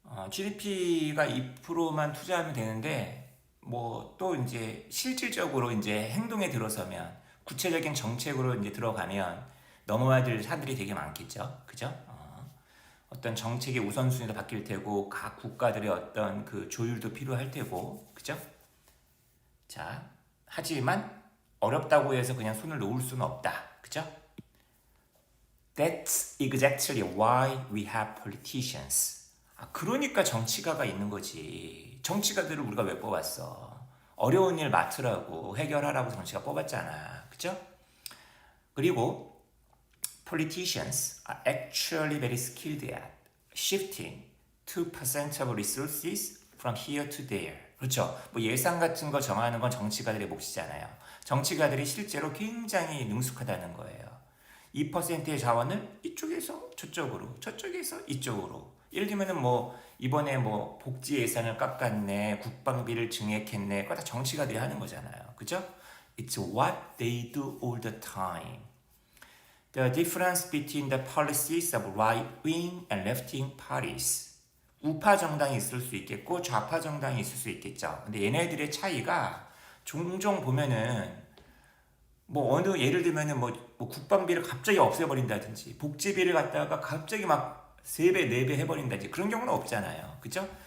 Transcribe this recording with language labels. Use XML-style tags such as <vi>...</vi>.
<ko>GDP가 2%만 투자하면 되는데, 뭐 또 이제 실질적으로 이제 행동에 들어서면, 구체적인 정책으로 이제 들어가면 넘어야 될 산들이 되게 많겠죠. 그죠? 어떤 정책의 우선순위도 바뀔 테고, 각 국가들의 어떤 그 조율도 필요할 테고, 그죠? 자, 하지만 어렵다고 해서 그냥 손을 놓을 수는 없다. 그죠?</ko> <en>That's exactly why we have politicians.</en> <ko>그러니까 정치가가 있는 거지. 정치가들을 우리가 왜 뽑았어? 어려운 일 맡으라고, 해결하라고 정치가 뽑았잖아. 그죠? 그리고</ko> <en>politicians are actually very skilled at shifting 2% of resources from here to there.</en> <ko>그렇죠. 뭐 예산 같은 거 정하는 건 정치가들의 몫이잖아요. 정치가들이 실제로 굉장히 능숙하다는 거예요. 2%의 자원을 이쪽에서 저쪽으로, 저쪽에서 이쪽으로. 예를 들면은 뭐 이번에 뭐 복지 예산을 깎았네, 국방비를 증액했네, 그거 다 정치가들이 하는 거잖아요. 그죠?</ko> <en>It's what they do all the time. The difference between the policies of right-wing and left-wing parties.</en> <ko>우파 정당이 있을 수 있겠고 좌파 정당이 있을 수 있겠죠. 근데 얘네들의 차이가 종종 보면은 뭐 어느 예를 들면은 뭐 국방비를 갑자기 없애버린다든지 복지비를 갖다가 갑자기 막 3배, 4배 해버린다든지 그런 경우는 없잖아요. 그죠?</ko>